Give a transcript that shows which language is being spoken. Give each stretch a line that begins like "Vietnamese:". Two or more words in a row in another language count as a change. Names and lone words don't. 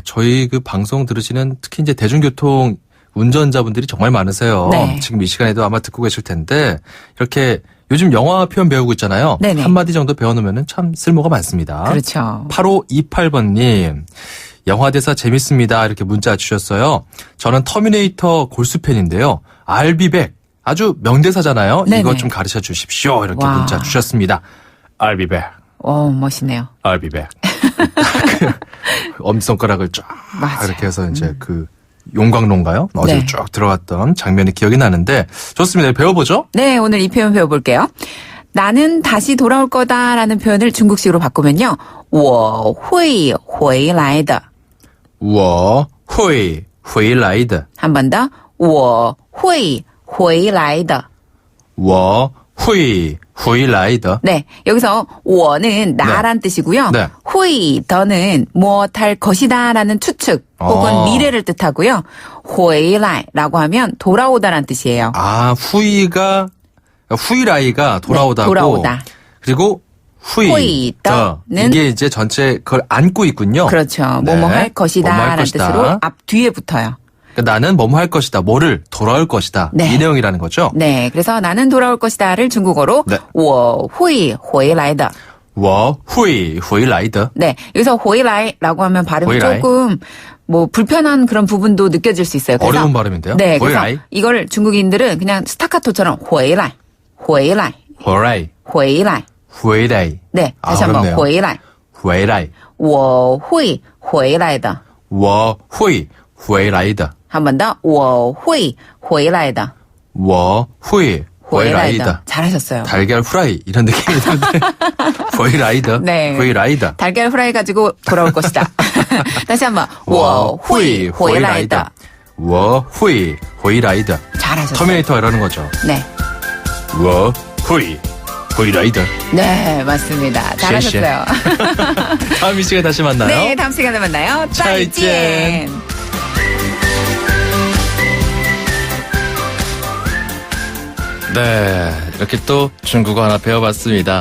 Korean: 저희 그 방송 들으시는 특히 이제 대중교통 운전자분들이 정말 많으세요. 네. 지금 이 시간에도 아마 듣고 계실 텐데 이렇게 요즘 영화 표현 배우고 있잖아요. 네네. 한마디 정도 배워놓으면 참 쓸모가 많습니다. 그렇죠. 8528번님. 영화 대사 재밌습니다. 이렇게 문자 주셨어요. 저는 터미네이터 골수 팬인데요.
English: I'll be back.
Korean: 아주 명대사잖아요. 네네. 이거 좀 가르쳐 주십시오. 이렇게 와. 문자 주셨습니다.
English: I'll be back.
Korean: 멋있네요.
English: I'll be back.
Korean: 엄지손가락을 쫙 맞아요. 이렇게 해서 이제 그 용광로인가요? 어디로 네. 쭉 들어갔던 장면이 기억이 나는데 좋습니다. 배워보죠. 네, 오늘 이 표현 배워볼게요. 나는 다시 돌아올 거다라는 표현을 중국식으로 바꾸면요.
Chinese: 我会回来的. 我会回来的.
Korean: 한 번 더.
Chinese: 我会回来的. 我会回来的.
Korean: 네, 여기서 我는 나란 뜻이고요. 네. 会더는 무엇할 것이다라는 추측 혹은 미래를 뜻하고요. 回来 라고 하면 돌아오다라는 뜻이에요. 아, 후이라이가 돌아오다고. 네, 돌아오다. 그리고 후이더는 이게 이제 전체 그걸 안고 있군요. 그렇죠. 네. 뭐뭐 할 것이다 뭐뭐 할 라는 것이다. 뜻으로 앞 뒤에 붙어요. 그러니까 나는 뭐뭐 할 것이다. 뭐를 돌아올 것이다. 네. 이 내용이라는 거죠. 네, 그래서 나는 돌아올 것이다를 중국어로 네.
Chinese: 我会回来的. 我会回来的.
Korean: 네, 여기서 回来 라고 하면 발음이
Chinese: 回来.
Korean: 조금 뭐 불편한 그런 부분도 느껴질 수 있어요. 그래서 어려운 발음인데요. 네,
Chinese: 回来.
Korean: 그래서 이걸 중국인들은 그냥 스타카토처럼
Chinese: 回来, 回来, 回来. 回来. 回来.
Korean: 네, 다시 한번 어렵네요.
Chinese: 回来. 回来. 我会回来的. 我会回来的.
Korean: 한 번 더.
Chinese: 我会回来的. 我会回来的.
Korean: 잘하셨어요. 달걀 후라이 이런 느낌이 드는데.
Chinese: 回来的.
Korean: 네.
Chinese: 回来的.
Korean: 달걀 후라이 가지고 돌아올 것이다. 다시 한번.
Chinese: 我会回来的. 我会回来的.
Korean: 잘하셨어요. 터미네이터 이러는 거죠. 네.
Chinese: 我会回来的.
Korean: 네, 맞습니다. 잘하셨어요. 다음 이 시간에 다시 만나요. 네, 다음 시간에 만나요.
Chinese: 再见.
Korean: 네, 이렇게 또 중국어 하나 배워봤습니다.